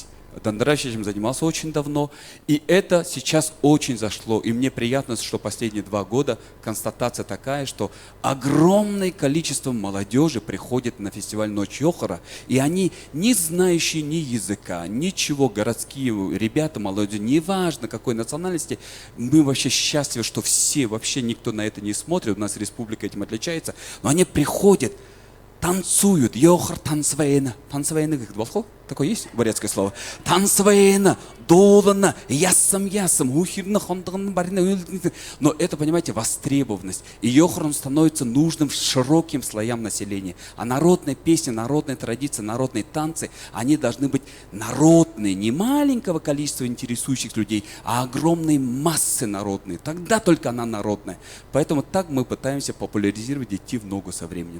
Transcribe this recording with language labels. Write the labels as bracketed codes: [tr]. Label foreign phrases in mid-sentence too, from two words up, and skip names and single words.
[ru] Дандараш этим занимался очень давно, и это сейчас очень зашло, и мне приятно, что последние 2 года констатация такая, что огромное количество молодежи приходит на фестиваль «Ночь Йохара», и они, не знающие ни языка, ничего, городские ребята, молодежь, неважно какой национальности, мы вообще счастливы, что все, вообще никто на это не смотрит, у нас республика этим отличается, но они приходят, танцуют, [bua] Йохар танцвейна, [ru] как волхов? Такое есть бурятское слово? [bua] Танцвейна, долана, ясам, ухирна, хондаган, барина. [ru] Но это, понимаете, востребованность. И Йохар, он становится нужным широким слоям населения. А народная песня, народная традиция, народные танцы, они должны быть народные, не маленького количества интересующих людей, а огромной массы народные. Тогда только она народная. Поэтому так мы пытаемся популяризировать, идти в ногу со временем.